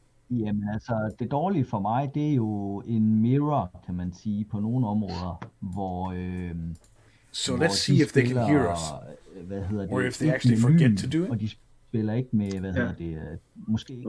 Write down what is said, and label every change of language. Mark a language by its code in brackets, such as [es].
[da] Jamen altså, det dårlige for mig, det er jo en mirror, kan man sige, på nogle områder, hvor [en] So let's see if they can hear us. [da] Hvad hedder det? [en] Or if they actually forget to do it. [da] Og de spiller ikke med, hvad hedder det, måske ikke